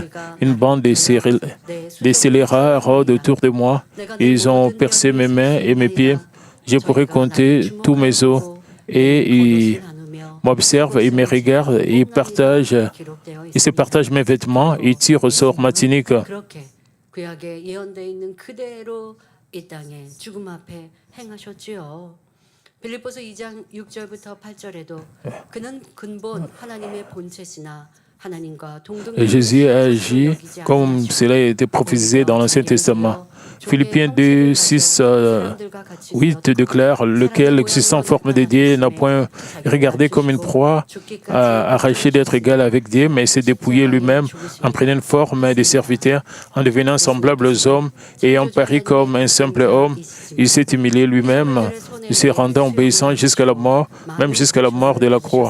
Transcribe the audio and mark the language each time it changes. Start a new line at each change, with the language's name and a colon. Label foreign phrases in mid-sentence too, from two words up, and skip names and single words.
French: Une bande de scélérats rôde autour de moi. Ils ont percé mes mains et mes pieds. Je pourrais compter tous mes os. Et ils m'observent, ils me regardent, ils se partagent mes vêtements, ils tirent au sort ma tunique.
Korean: 빌립보서 2장 6절부터 8절에도 그는 근본 하나님의 본체시나 하나님과 동등한
French: Jésus a agi comme cela a été prophétisé dans l'Ancien Testament. Philippiens 2, 6, 8 déclare « Lequel, existant en forme de Dieu, n'a point regardé comme une proie, arraché d'être égal avec Dieu, mais s'est dépouillé lui-même en prenant une forme de serviteur, en devenant semblable aux hommes, et ayant paru comme un simple homme, il s'est humilié lui-même, il se rendant obéissant jusqu'à la mort, même jusqu'à la mort de la croix.